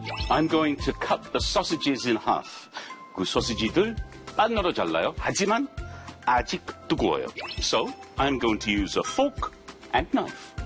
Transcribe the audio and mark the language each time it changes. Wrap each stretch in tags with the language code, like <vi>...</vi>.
<en>I'm going to cut the sausages in half.</en> <ko>그 소시지들 반으로 잘라요. 하지만 아직 뜨거워요.</ko> <en>So, I'm going to use a fork and knife.</en>